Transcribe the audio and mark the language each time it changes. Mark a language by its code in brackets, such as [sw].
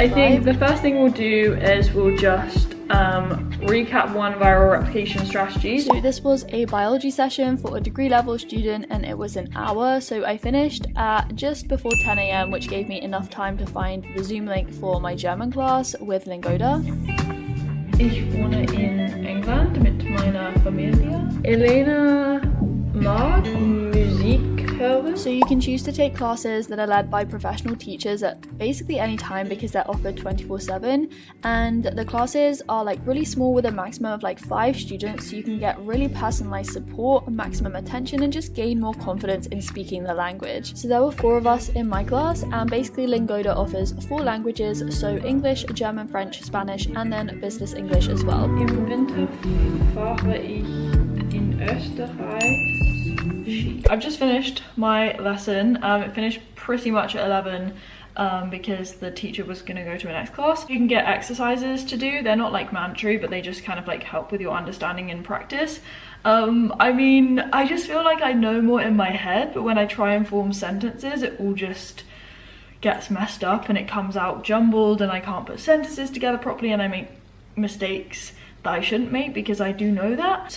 [en] I think the first thing we'll do is we'll just recap one of our replication strategies. So this was a biology session for a degree level student, and it was an hour, so I finished at just before 10 AM, which gave me enough time to find the Zoom link for my German class with Lingoda. [de] Ich wohne in England mit meiner Familie. Elena mag Musik hören. [en] So you can choose to take classes that are led by professional teachers at basically any time, because they're offered 24/7, and the classes are like really small with a maximum of like 5 students, so you can get really personalized support, maximum attention, and just gain more confidence in speaking the language. So there were 4 of us in my class, and basically Lingoda offers 4 languages, so English, German, French, Spanish, and then business English as well. [de] Im Winter fahre ich in Österreich. [en] I've just finished my lesson. It finished pretty much at 11 because the teacher was going to go to a next class. You can get exercises to do. They're not like mandatory, but they just kind of like help with your understanding and practice. I mean, I just feel like I know more in my head, but when I try and form sentences, it all just gets messed up and it comes out jumbled, and I can't put sentences together properly, and I make mistakes that I shouldn't make because I do know that.